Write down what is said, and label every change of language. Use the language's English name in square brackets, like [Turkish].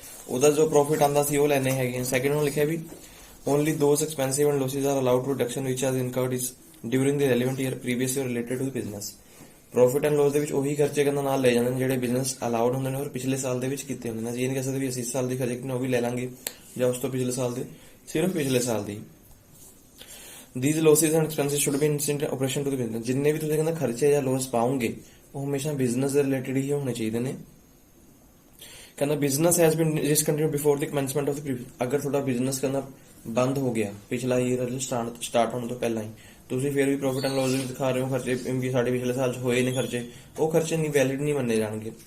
[Punjabi] ਉਹਦਾ ਜੋ ਪ੍ਰੋਫਿਟ ਆਉਂਦਾ ਸੀ ਉਹ ਲੈਣੇ ਹੈਗੇ। ਸੈਕਿੰਡ ਨੂੰ ਲਿਖਿਆ ਵੀ [English] Only those expensive and losses are allowed to deduction which are incurred is during the relevant year previous year related to business. [Punjabi] Profit and Las ਦੇ ਵਿੱਚ ਉਹੀ ਖਰਚੇ ਕਹਿੰਦਾ ਨਾਲ ਲੈ ਜਾਂਦੇ ਨੇ ਜਿਹੜੇ ਬਿਜ਼ਨਸ ਅਲਾਉਡ ਹੁੰਦੇ ਨੇ ਔਰ ਪਿਛਲੇ ਸਾਲ ਦੇ ਵਿੱਚ ਕੀਤੇ ਹੁੰਦੇ ਨੇ। ਜੀ ਨਹੀਂ ਕਹਿ ਸਕਦੇ ਵੀ ਅਸੀਂ ਇਸ ਸਾਲ ਦੀ ਖਰਚੇ ਕਿੰਨੇ ਉਹ ਵੀ ਲੈ ਲਾਂਗੇ ਜਾਂ ਉਸ ਤੋਂ ਪਿਛਲੇ ਸਾਲ ਦੇ, ਸਿਰਫ ਪਿਛਲੇ ਸਾਲ ਦੀ। [English] These losses and expenses should be in operation to the business। [Punjabi] ਜਿੰਨੇ ਵੀ ਤੁਸੀਂ ਕਹਿੰਦਾ ਖਰਚੇ ਜਾਂ ਲੋਸ ਪਾਉਂਗੇ ਉਹ ਹਮੇਸ਼ਾ ਬਿਜ਼ਨਸ ਦੇ ਰਿਲੇਟਡ ਹੀ ਹੋਣੇ ਚਾਹੀਦੇ ਨੇ। ਕਹਿੰਦਾ [English] Business has been discontinued before the commencement of the previous. [Punjabi] ਅਗਰ ਤੁਹਾਡਾ ਬਿਜ਼ਨਸ ਕਹਿੰਦਾ ਬੰਦ ਹੋ ਗਿਆ ਪਿਛਲਾ ਈਅਰ ਸਟਾਰਟ ਹੋਣ ਤੋਂ ਪਹਿਲਾਂ ਹੀ, ਤੁਸੀਂ ਫਿਰ ਵੀ ਪ੍ਰੋਫਿਟ ਐਂਡ ਲਾਸ ਵਿੱਚ ਦਿਖਾ ਰਹੇ ਹੋ ਖਰਚੇ ਵੀ ਸਾਡੇ ਪਿਛਲੇ ਸਾਲ 'ਚ ਹੋਏ ਨੇ ਖਰਚੇ, ਉਹ ਖਰਚੇ ਨਹੀਂ ਵੈਲਿਡ ਨਹੀਂ ਮੰਨੇ ਜਾਣਗੇ।